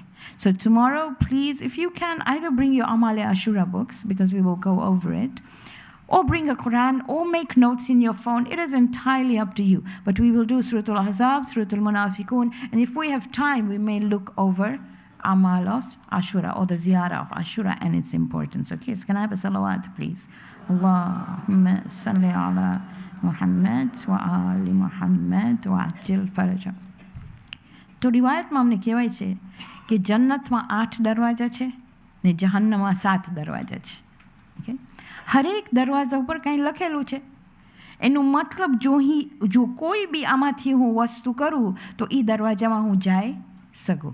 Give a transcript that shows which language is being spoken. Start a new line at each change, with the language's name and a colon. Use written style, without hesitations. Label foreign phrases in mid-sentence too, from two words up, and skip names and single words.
English: So tomorrow, please, if you can, either bring your Amal-e Ashura books, because we will go over it, or bring a Quran, or make notes in your phone. It is entirely up to you. But we will do Suratul Ahzab, Suratul Munafiqun, and if we have time, we may look over Amal of Ashura, or the Ziyarah of Ashura and its importance. Okay, so can I have a salawat, please?
Arabic: اللهم صل على محمد وآل محمد وعجل فرجهم.
Gujarati: તો રિવાયતમાં અમને કહેવાય છે કે જન્નતમાં 8 દરવાજા છે ને જહન્નમમાં 7 દરવાજા છે. ઓકે, હરેક દરવાજા ઉપર કંઈ લખેલું છે. એનું મતલબ જો કોઈ બી આમાંથી હું વસ્તુ કરું તો એ દરવાજામાં હું જઈ શકું.